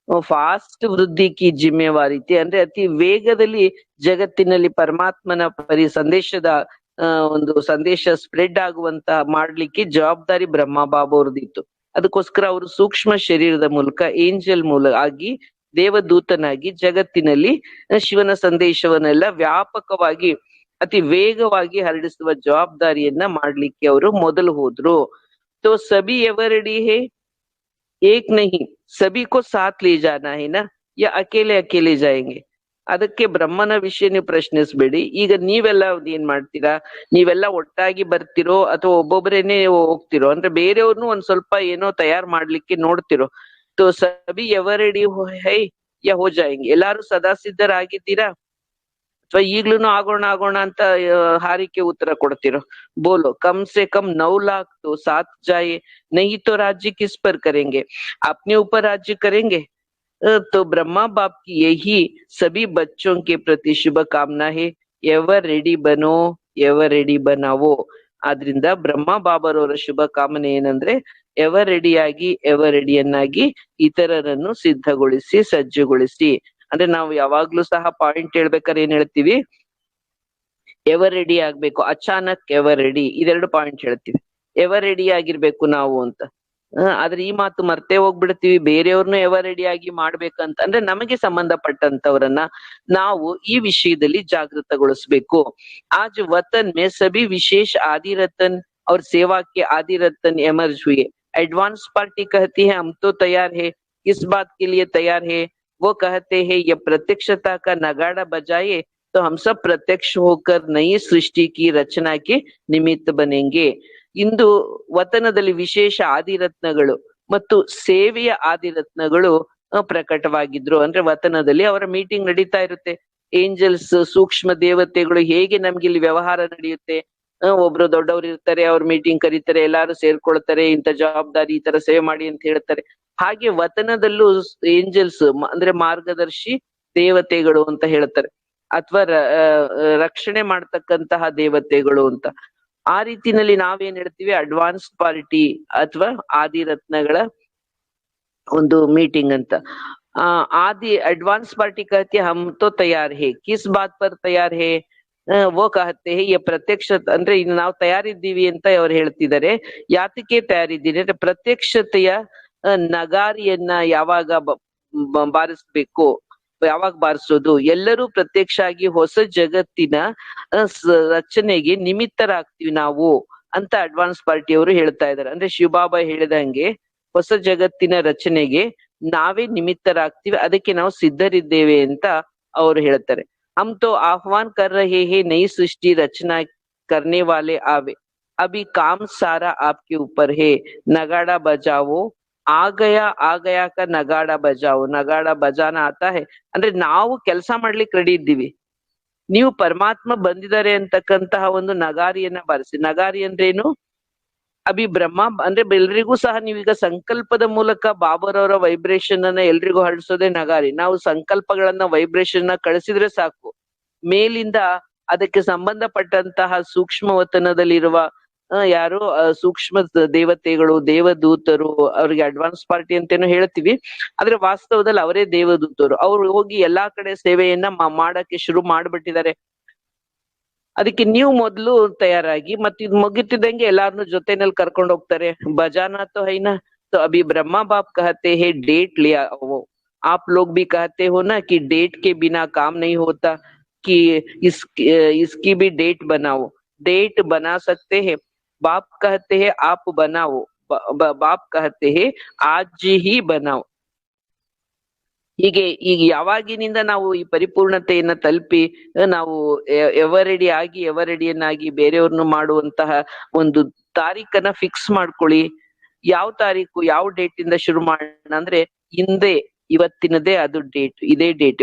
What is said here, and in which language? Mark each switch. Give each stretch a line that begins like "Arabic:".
Kannada: Fast ವೃದ್ಧಿ ಕಿ ಜಿಮ್ಮೆವಾರಿತಿ, ಅಂದ್ರೆ ಅತಿ ವೇಗದಲ್ಲಿ ಜಗತ್ತಿನಲ್ಲಿ ಪರಮಾತ್ಮನ ಸಂದೇಶದ ಒಂದು ಸಂದೇಶ ಸ್ಪ್ರೆಡ್ ಆಗುವಂತ ಮಾಡ್ಲಿಕ್ಕೆ ಜವಾಬ್ದಾರಿ ಬ್ರಹ್ಮ ಬಾಬಾ ಅವ್ರದ್ದಿತ್ತು. ಅದಕ್ಕೋಸ್ಕರ ಅವರು ಸೂಕ್ಷ್ಮ ಶರೀರದ ಮೂಲಕ, ಏಂಜಲ್ ಮೂಲಕ ಆಗಿ, ದೇವದೂತನಾಗಿ ಜಗತ್ತಿನಲ್ಲಿ ಶಿವನ ಸಂದೇಶವನ್ನೆಲ್ಲ ವ್ಯಾಪಕವಾಗಿ ಅತಿ ವೇಗವಾಗಿ ಹರಡಿಸುವ ಜವಾಬ್ದಾರಿಯನ್ನ ಮಾಡ್ಲಿಕ್ಕೆ ಅವರು ಮೊದಲು ಹೋದ್ರು.
Hindi: तो सभी एवर रेडी है, एक नहीं सभी को साथ ले जाना है ना, या अकेले अकेले जाएंगे.
Kannada: ಅದಕ್ಕೆ ಬ್ರಹ್ಮನ ವಿಷಯ ನೀವು ಪ್ರಶ್ನಿಸ್ಬೇಡಿ. ಈಗ ನೀವೆಲ್ಲ ಏನ್ ಮಾಡ್ತೀರಾ, ನೀವೆಲ್ಲ ಒಟ್ಟಾಗಿ ಬರ್ತಿರೋ ಅಥವಾ ಒಬ್ಬೊಬ್ಬರೇನೆ ಹೋಗ್ತಿರೋ, ಅಂದ್ರೆ ಬೇರೆಯವ್ರನ್ನು ಒಂದ್ ಸ್ವಲ್ಪ ಏನೋ ತಯಾರು ಮಾಡ್ಲಿಕ್ಕೆ ನೋಡ್ತಿರೋ.
Hindi: तो सभी एवर रेडी है या हो जाएंगे,
Kannada: ಎಲ್ಲಾರು ಸದಾ ಸಿದ್ಧರಾಗಿದ್ದೀರಾ ಅಥವಾ ಈಗ್ಲೂನು ಆಗೋಣ ಅಂತ ಹಾರಿಕೆ ಉತ್ತರ ಕೊಡ್ತಿರೋ.
Hindi: बोलो कम से कम 9 लाख तो साथ जाए, नहीं तो राज्य किस पर करेंगे, अपने ऊपर राज्य करेंगे. तो ब्रह्मा बाप की यही सभी बच्चों के प्रति शुभ कामना है, एवर रेडी बनो, एवर रेडी बनावो.
Kannada: ಆದ್ರಿಂದ ಬ್ರಹ್ಮ ಬಾಬರವರ ಶುಭ ಕಾಮನೆ ಏನಂದ್ರೆ, ಎವರ್ ರೆಡಿಯಾಗಿ, ಎವರ್ ರೆಡಿಯನ್ನಾಗಿ ಇತರರನ್ನು ಸಿದ್ಧಗೊಳಿಸಿ, ಸಜ್ಜುಗೊಳಿಸಿ. ಅಂದ್ರೆ ನಾವು ಯಾವಾಗ್ಲೂ ಸಹ ಪಾಯಿಂಟ್ ಹೇಳ್ಬೇಕಾದ್ರೆ ಏನ್ ಹೇಳ್ತೀವಿ, ಎವರ್ ರೆಡಿ ಆಗ್ಬೇಕು, ಅಚಾನಕ್ ಎವರ್ ರೆಡಿ, ಇದೆರಡು ಪಾಯಿಂಟ್ ಹೇಳ್ತೀವಿ. ಎವರ್ ರೆಡಿ ಆಗಿರ್ಬೇಕು ನಾವು ಅಂತ. ಆದ್ರೆ ಈ ಮಾತು ಮರ್ತೇ ಹೋಗ್ಬಿಡ್ತೀವಿ. ಬೇರೆಯವ್ರನ್ನು ಎವರ್ ರೆಡಿ ಆಗಿ ಮಾಡ್ಬೇಕಂತ ಅಂದ್ರೆ ನಮಗೆ ಸಂಬಂಧಪಟ್ಟಂತವ್ರನ್ನ ನಾವು ಈ ವಿಷಯದಲ್ಲಿ ಜಾಗೃತಗೊಳಿಸ್ಬೇಕು.
Hindi: ಆಜ್ ವತನ್ ಮೇ ಸಭಿ ವಿಶೇಷ ಆದಿ ರತನ್ और सेवा के आदि रतन एमर्ज हुए. एडवांस पार्टी कहती है हम तो तैयार है, किस बात के लिए तैयार है, वो कहते हैं ये प्रत्यक्षता का नगाड़ा बजाए तो हम सब प्रत्यक्ष होकर नई सृष्टि की रचना के निमित्त बनेंगे.
Kannada: ಇಂದು ವತನದಲ್ಲಿ ವಿಶೇಷ ಆದಿರತ್ನಗಳು ಮತ್ತು ಸೇವೆಯ ಆದಿರತ್ನಗಳು ಪ್ರಕಟವಾಗಿದ್ರು. ಅಂದ್ರೆ ವತನದಲ್ಲಿ ಅವರ ಮೀಟಿಂಗ್ ನಡೀತಾ ಇರುತ್ತೆ. ಏಂಜಲ್ಸ್, ಸೂಕ್ಷ್ಮ ದೇವತೆಗಳು, ಹೇಗೆ ನಮ್ಗೆ ಇಲ್ಲಿ ವ್ಯವಹಾರ ನಡೆಯುತ್ತೆ, ಒಬ್ರು ದೊಡ್ಡವ್ರು ಇರ್ತಾರೆ, ಅವ್ರ ಮೀಟಿಂಗ್ ಕರೀತಾರೆ, ಎಲ್ಲಾರು ಸೇರ್ಕೊಳ್ತಾರೆ, ಇಂಥ ಜವಾಬ್ದಾರಿ, ಈ ತರ ಸೇವೆ ಮಾಡಿ ಅಂತ ಹೇಳ್ತಾರೆ. ಹಾಗೆ ವತನದಲ್ಲೂ ಏಂಜಲ್ಸ್ ಅಂದ್ರೆ ಮಾರ್ಗದರ್ಶಿ ದೇವತೆಗಳು ಅಂತ ಹೇಳ್ತಾರೆ, ಅಥವಾ ರಕ್ಷಣೆ ಮಾಡ್ತಕ್ಕಂತಹ ದೇವತೆಗಳು ಅಂತ. ಆ ರೀತಿನಲ್ಲಿ ನಾವೇನ್ ಹೇಳ್ತೀವಿ, ಅಡ್ವಾನ್ಸ್ ಪಾರ್ಟಿ ಅಥವಾ ಆದಿರತ್ನಗಳ ಒಂದು ಮೀಟಿಂಗ್ ಅಂತ.
Hindi: ಆದಿ ಅಡ್ವಾನ್ಸ್ ಪಾರ್ಟಿ कहती हम तो तैयार है, किस बात पर तैयार है, वो कहते हैं ये
Kannada: ಪ್ರತ್ಯಕ್ಷ, ಅಂದ್ರೆ ಇನ್ನು ನಾವು ತಯಾರಿದ್ದೀವಿ ಅಂತ ಅವ್ರು ಹೇಳ್ತಿದ್ದಾರೆ. ಯಾತಕ್ಕೆ ತಯಾರಿದ್ದೀನಿ ಅಂದ್ರೆ ಪ್ರತ್ಯಕ್ಷತೆಯ ನಗಾರಿಯನ್ನ ಯಾವಾಗ ಬಾರಿಸ್ಬೇಕು, ಯಾವಾಗ ಬಾರಿಸೋದು? ಎಲ್ಲರೂ ಪ್ರತ್ಯಕ್ಷ ಆಗಿ ಹೊಸ ಜಗತ್ತಿನ ರಚನೆಗೆ ನಿಮಿತ್ತರಾಗ್ತೀವಿ ನಾವು ಅಂತ ಅಡ್ವಾನ್ಸ್ ಪಾರ್ಟಿಯವರು ಹೇಳ್ತಾ ಇದ್ದಾರೆ. ಅಂದ್ರೆ ಶಿವಬಾಬಾ ಹೇಳಿದಂಗೆ ಹೊಸ ಜಗತ್ತಿನ ರಚನೆಗೆ ನಾವೇ ನಿಮಿತ್ತರಾಗ್ತೀವಿ, ಅದಕ್ಕೆ ನಾವು ಸಿದ್ಧರಿದ್ದೇವೆ ಅಂತ ಅವರು ಹೇಳ್ತಾರೆ.
Hindi: हम तो आह्वान कर रहे हैं, नई सृष्टि रचना करने वाले आवे, अभी काम सारा आपके ऊपर है, नगाड़ा बजाओ, ಆ ಗಯಾ ಕ ನಗಾಡ ಬಜಾओ. ನಗಾಡ ಬಜಾನ ಆತಾ ಹೈ
Kannada: ಅಂದ್ರೆ ನಾವು ಕೆಲಸ ಮಾಡ್ಲಿಕ್ಕೆ ರೆಡಿ ಇದ್ದೀವಿ, ನೀವು ಪರಮಾತ್ಮ ಬಂದಿದ್ದಾರೆ ಅಂತಕ್ಕಂತಹ ಒಂದು ನಗಾರಿಯನ್ನ ಬಾರಿಸಿ. ನಗಾರಿ ಅಂದ್ರೇನು? ಅಭಿ ಬ್ರಹ್ಮ ಅಂದ್ರೆ ಎಲ್ರಿಗೂ ಸಹ ನೀವೀಗ ಸಂಕಲ್ಪದ ಮೂಲಕ ಬಾಬರವರ ವೈಬ್ರೇಷನ್ ಅನ್ನ ಎಲ್ರಿಗೂ ಹರಡಿಸೋದೇ ನಗಾರಿ. ನಾವು ಸಂಕಲ್ಪಗಳನ್ನ ವೈಬ್ರೇಷನ್ ಕಳಿಸಿದ್ರೆ ಸಾಕು, ಮೇಲಿಂದ ಅದಕ್ಕೆ ಸಂಬಂಧಪಟ್ಟಂತಹ ಸೂಕ್ಷ್ಮ ವತನದಲ್ಲಿರುವ ಯಾರು ಸೂಕ್ಷ್ಮ ದೇವತೆಗಳು, ದೇವದೂತರು, ಅವ್ರಿಗೆ ಅಡ್ವಾನ್ಸ್ ಪಾರ್ಟಿ ಅಂತೇನು ಹೇಳ್ತೀವಿ, ಆದ್ರೆ ವಾಸ್ತವದಲ್ಲಿ ಅವರೇ ದೇವದೂತರು. ಅವ್ರು ಹೋಗಿ ಎಲ್ಲಾ ಕಡೆ ಸೇವೆಯನ್ನ ಮಾಡಕ್ಕೆ ಶುರು ಮಾಡ್ಬಿಟ್ಟಿದ್ದಾರೆ. ಅದಕ್ಕೆ ನೀವು ಮೊದಲು ತಯಾರಾಗಿ, ಮತ್ತೆ ಇದು ಮುಗಿತಿದ್ದಂಗೆ ಎಲ್ಲಾರನ್ನು ಜೊತೆನಲ್ಲಿ ಕರ್ಕೊಂಡು ಹೋಗ್ತಾರೆ.
Hindi: ಬಜಾನಾ ತೋ ಹೈನಾ, तो अभी ब्रह्मा बाप कहते हैं डेट लिया वो, आप लोग भी कहते हो ना कि डेट के बिना काम नहीं होता, कि इसकी भी डेट बनाओ. डेट बना सकते हैं, बाप कहते हैं आप बनाओ, बाप कहते हैं आज ही बनाओ.
Kannada: ಹೀಗೆ ಈಗ ಯಾವಾಗಿನಿಂದ ನಾವು ಈ ಪರಿಪೂರ್ಣತೆಯನ್ನ ತಲುಪಿ ನಾವು ಎವರೆಡಿ ಆಗಿ ಎವರೆಡಿಯನ್ನಾಗಿ ಬೇರೆಯವ್ರನ್ನು ಮಾಡುವಂತಹ ಒಂದು ತಾರೀಖನ್ನ ಫಿಕ್ಸ್ ಮಾಡ್ಕೊಳ್ಳಿ. ಯಾವ ತಾರೀಕು, ಯಾವ ಡೇಟ್ ಇಂದ ಶುರು ಮಾಡೋಣ ಅಂದ್ರೆ ಹಿಂದೆ ಇವತ್ತಿನದೇ ಅದು ಡೇಟ್, ಇದೇ ಡೇಟ್.